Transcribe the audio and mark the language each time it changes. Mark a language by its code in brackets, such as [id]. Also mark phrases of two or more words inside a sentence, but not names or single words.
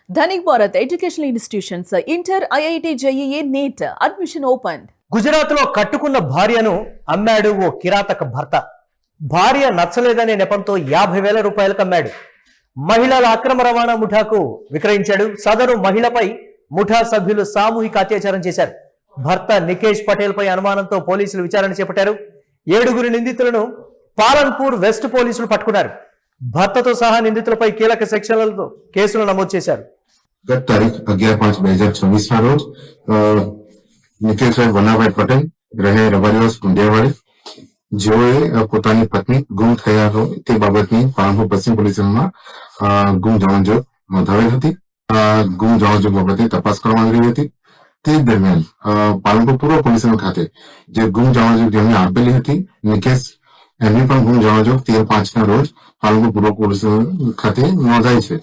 [en] Dhanik Bharat Educational Institutions, Inter, IIT, JEE, NEET, admission opened. [te] గుజరాత్ లో కట్టుకున్న భార్యను అమ్మాడు ఓ కిరాతక భర్త. భార్య నచ్చలేదనే నెపంతో 50,000 రూపాయలకు అమ్మాడు. మహిళల అక్రమ రవాణా ముఠాకు విక్రయించాడు. సదరు మహిళపై ముఠా సభ్యులు సామూహిక అత్యాచారం చేశారు. భర్త నికేష్ పటేల్ పై అనుమానంతో పోలీసులు విచారణ చేపట్టారు. 7 నిందితులను పాలన్పూర్ వెస్ట్ పోలీసులు పట్టుకున్నారు. భర్తతో సహా నిందితులపై కీలక సెక్షన్లతో కేసులు నమోదు చేశారు. [gu] ગત તારીખ 11/5/2024 ના રોજ નિકેશભાઈ વનાભાઈ પટેલ રહે રબારીવાસ કુંડિયાવાડી જેઓએ પોતાની પત્ની ગુમ થયા હોય તે બાબતની પાલનપુર પશ્ચિમ પોલીસ સ્ટેશનમાં ગુમ જવાનજોગ નોંધાવેલ હતી. ગુમ જવાનજોગ બાબતે તપાસ કરવામાં આવી રહી હતી. તે દરમિયાન પાલનપુર પૂર્વ પોલીસ સ્ટેશન ખાતે જે ગુમ જવાનજોગ જેમને આપેલી હતી નિકેશ એમની પણ ગુમ જવાનજોગ 13/5 ના રોજ પાલનપુર પૂર્વ પોલીસ ખાતે નોંધાઈ છે.